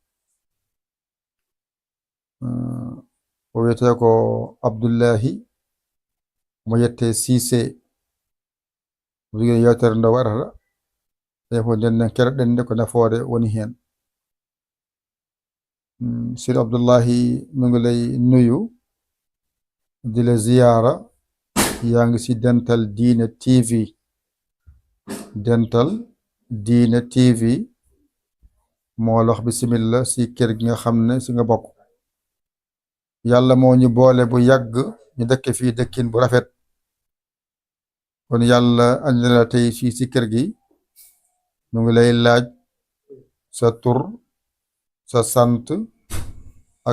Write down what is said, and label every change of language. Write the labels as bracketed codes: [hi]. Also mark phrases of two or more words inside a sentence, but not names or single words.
[ff] O wiyete ko Abdoullahi mo yette Cissé jogui yewtere nde waɗata e ko nden kerɗen nde ko nafoore woni hen. [wo] Sidi Abdoullahi mi ngi lay nuyu di la ziyara yaa ngi si Dental Dina TV Dental Dina TV moo lox bismillah si kër gi nga xam ne si nga bokk. Yàlla moo ñu boole bu yàgg ñu dëkk fii dëkkin bu rafet kon yàlla andi la tey fii si kër gi ñu ngi lay laaj sa tur sa sant ak